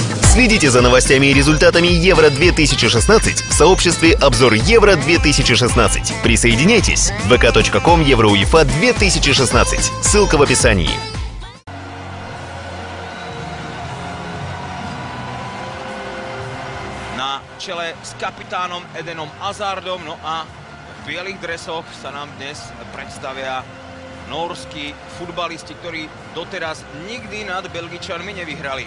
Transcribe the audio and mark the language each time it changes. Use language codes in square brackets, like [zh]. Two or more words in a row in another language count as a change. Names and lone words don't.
[ru] Следите за новостями и результатами Евро-2016 в сообществе «Обзор Евро-2016». Присоединяйтесь. vk.com Евроуефа 2016. Ссылка в описании. [sk] Na čele s kapitánom Edenom Hazardom, no a v bielých dresoch sa nám dnes predstavia nórski futbalisti, ktorí doteraz nikdy nad Belgičanmi nevyhrali.